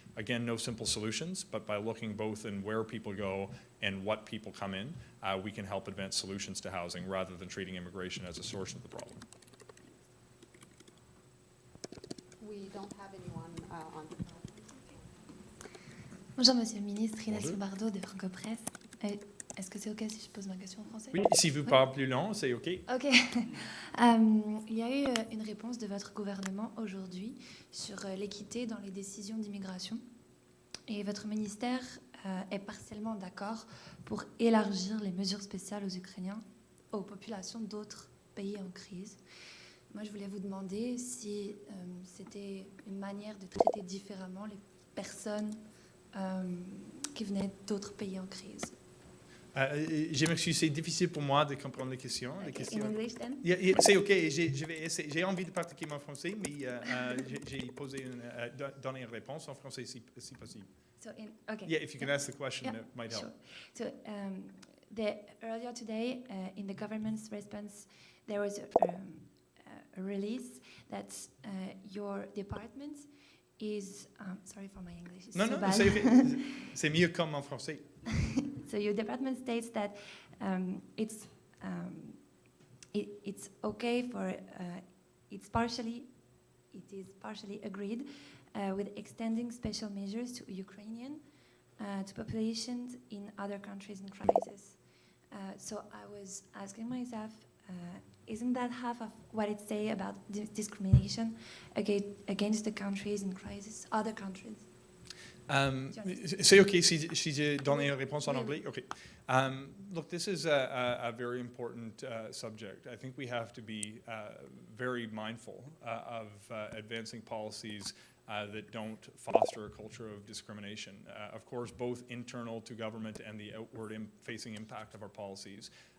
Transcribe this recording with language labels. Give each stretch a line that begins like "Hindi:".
English: Again, no simple solutions, but by looking both in where people go and what people come in, we can help advance solutions to housing rather than treating immigration as a source of the problem. We don't have anyone on the phone.
French: Bonjour Monsieur le Ministre, Inès Bardot de Franco-Presse. Est-ce que c'est OK si je pose ma question en français? Oui, si vous parlez plus long, c'est OK. OK. Il y a eu une réponse de votre gouvernement aujourd'hui sur l'équité dans les décisions d'immigration. Et votre ministère est partiellement d'accord pour élargir les mesures spéciales aux Ukrainiens, aux populations d'autres pays en crise. Moi, je voulais vous demander si c'était une manière de traiter différemment les personnes qui venaient d'autres pays en crise. Je m'excuse, c'est difficile pour moi de comprendre les questions.
English: In English, then?
French: C'est OK, j'ai envie de pratiquer mon français, mais j'ai donné une réponse en français si possible.
English: So okay. Yeah, if you can ask the question, it might help. Sure. So earlier today, in the government's response, there was a release that your department is... sorry for my English, it's so bad.
French: C'est mieux comme en français.
English: So your department states that it's okay for... it is partially agreed with extending special measures to Ukrainian, to populations in other countries in crisis. So I was asking myself, isn't that half of what it says about discrimination against the countries in crisis, other countries?
French: C'est OK si je donne une réponse en anglais? OK.
English: Look, this is a very important subject. I think we have to be very mindful of advancing policies that don't foster a culture of discrimination. Of course, both internal to government and the outward-facing impact of our policies.